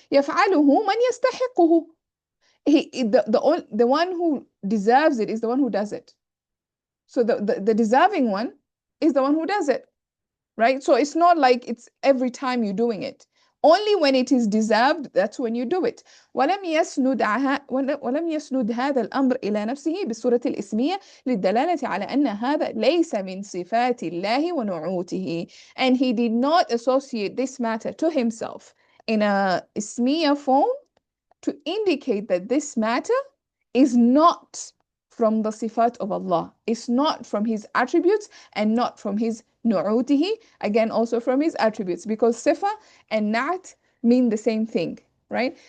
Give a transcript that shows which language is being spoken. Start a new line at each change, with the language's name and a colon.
Arabic: يفعله من يستحقه.
English: The one who deserves it is the one who does it. So the deserving one is the one who does it, right? So it's not like it's every time you're doing it. Only when it is deserved, that's when you do it.
Arabic: ولم يسند هذا الأمر إلى نفسه بالصورة الإسمية للدلالة على أن هذا ليس من صفات الله ونعوته.
English: And he did not associate this matter to himself in a ismiya form to indicate that this matter is not from the sifat of Allah. It's not from his attributes and not from his nu'utihi, again also from his attributes, because sifa and na'at mean the same thing, right?